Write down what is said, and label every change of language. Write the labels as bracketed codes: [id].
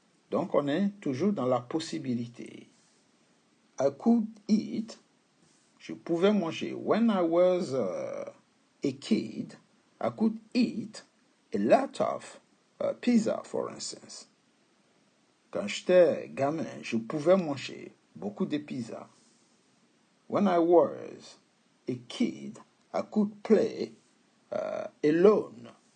[fr] Donc on est toujours dans la possibilité. [en] I could eat, [fr] je pouvais manger. [en] When I was a kid, I could eat a lot of pizza, for instance. [fr] Quand j'étais gamin, je pouvais manger beaucoup de pizza. [en] When I was a kid, I could play alone.